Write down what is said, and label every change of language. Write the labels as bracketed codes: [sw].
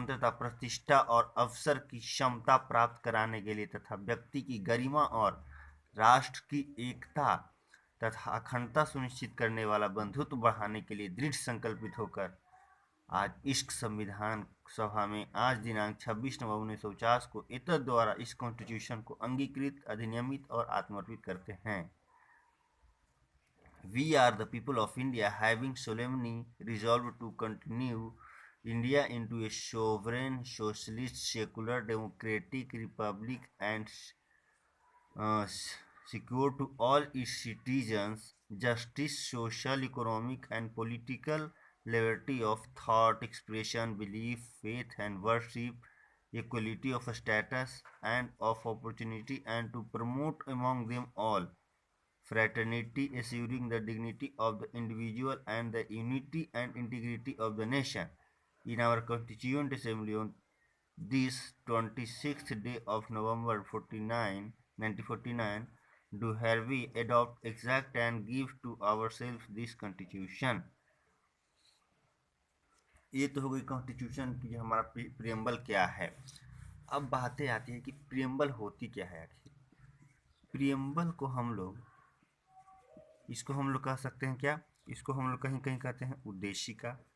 [hi] प्रतिष्ठा और अवसर की क्षमता प्राप्त कराने के लिए तथा व्यक्ति की गरिमा और राष्ट्र की एकता तथा अखंडता सुनिश्चित करने वाला बंधुत्व बढ़ाने के लिए दृढ़ संकल्पित होकर आज इस संविधान सभा में आज दिनांक 26 नवंबर 1950 को एतद द्वारा इस कॉन्स्टिट्यूशन को अंगीकृत अधिनियमित और आत्मर्पित करते हैं। [en] We are the people of India having solemnly resolved to continue India into a sovereign, socialist, secular, democratic republic and uh, secure to all its citizens justice, social, economic, and political liberty of thought, expression, belief, faith, and worship, equality of status and of opportunity, and to promote among them all fraternity, assuring the dignity of the individual and the unity and integrity of the nation. In our Constituent Assembly on this 26th day of November 1949, do hereby adopt, exact and give to ourselves this Constitution. [hi] ये तो हो गई constitution की हमारा preamble क्या है। अब बातें आती है कि प्रियम्बल होती क्या है आखिर। प्रियम्बल को हम लोग कह सकते हैं क्या, इसको हम लोग कहीं कहीं कहते हैं उद्देशिका।